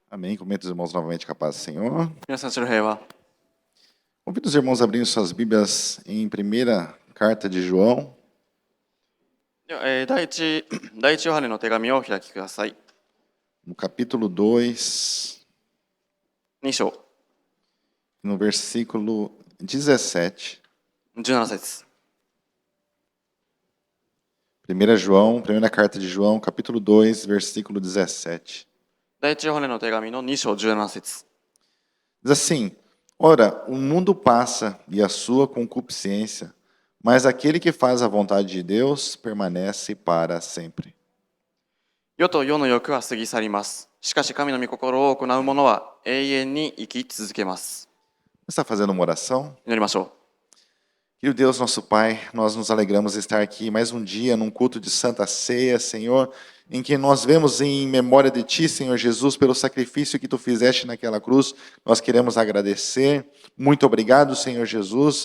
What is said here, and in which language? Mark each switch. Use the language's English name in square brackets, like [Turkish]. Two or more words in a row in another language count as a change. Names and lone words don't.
[Portuguese] Amém. Cumprimento os irmãos novamente com a paz do Senhor. [Japanese] 皆さん、主の平和。 [Portuguese] Convido os irmãos a abrirem suas Bíblias em primeira carta de João, [Japanese] では第一ヨハネの手紙をお開きください。 [Portuguese] no capítulo 2, [Japanese] 2章、 [Portuguese] no versículo 17. [Japanese] 17節。 [Portuguese] Primeira carta de João, capítulo 2, versículo 17. [Japanese] 第一ヨハネの手紙の2章17節。 [Portuguese] Diz assim: Ora, o mundo passa e a sua concupiscência, mas aquele que faz a vontade de Deus permanece para sempre. [Japanese] 世と世の欲は過ぎ去ります。しかし神の御心を行う者は永遠に生き続けます。 [Portuguese] Você está fazendo uma oração? [Japanese] 祈りましょ [Portuguese] Querido Deus, nosso Pai, nós nos alegramos de estar aqui mais um dia num culto de Santa Ceia, Senhor, em que nós vemos em memória de Ti, Senhor Jesus, pelo sacrifício que Tu fizeste naquela cruz. Nós queremos agradecer. Muito obrigado, Senhor Jesus.